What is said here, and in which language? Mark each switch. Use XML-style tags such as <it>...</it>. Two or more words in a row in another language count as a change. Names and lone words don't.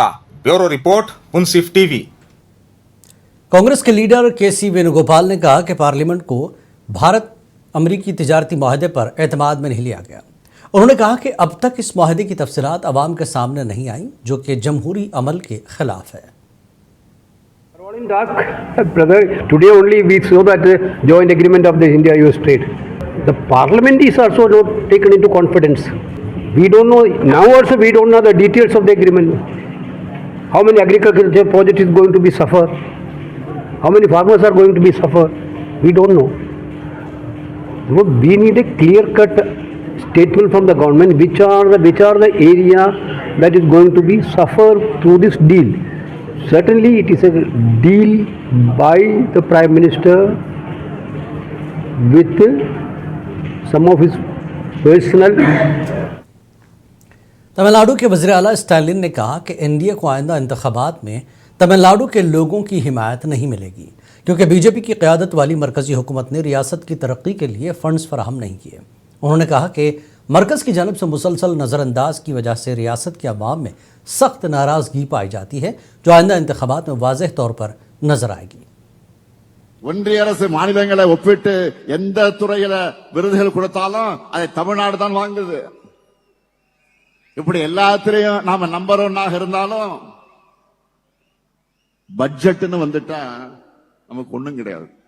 <en>Bureau report,</en> <ur>मुंसिफ टीवी। کانگریس کے لیڈر کے سی وینوگوپال نے کہا کہ پارلیمنٹ کو بھارت امریکی تجارتی معاہدے پر اعتماد میں نہیں لیا گیا. انہوں نے کہا کہ اب تک اس معاہدے کی تفصیلات عوام کے سامنے نہیں آئی، جو کہ جمہوری عمل کے خلاف ہے.</ur> <en>In dark, brother, today only we saw that joint agreement of the India-US trade. The parliament is also not taken into confidence. We don't know, now also we don't know the details of the agreement. How many agricultural projects is going to be suffer? How many farmers are going to be suffer? We don't know. We need a clear-cut statement from the government which are the area that is going to be suffer through this deal. Certainly it is a deal by the Prime Minister with some of his personal.</en> <ur>تمل ناڈو کے وزیر اعلیٰ اسٹالن نے کہا کہ این ڈی اے کو آئندہ انتخابات میں تمل ناڈو کے لوگوں کی حمایت نہیں ملے گی، کیونکہ بی جے پی کی قیادت والی مرکزی حکومت نے ریاست کی ترقی کے لیے فنڈز فراہم نہیں کیے. انہوں نے کہا کہ مرکز کی جانب سے مسلسل نظرانداز کی وجہ سے ریاست کے عوام میں سخت ناراضگی پائی جاتی ہے، جو آئندہ انتخابات میں واضح طور پر نظر آئے گی.</ur> <ta>ஒன்றிய அரசு மாநிலங்களை ஒப்பிட்டு எந்த துறையில விருதுகள் கொடுத்தாலும் அதை தமிழ்நாடு தான் வாங்குது. இப்படி எல்லாத்திலையும் நாம நம்பர் 1 இருந்தாலும் பட்ஜெட்னு வந்துட்டா நமக்கு ஒண்ணும் கிடையாது.</ta>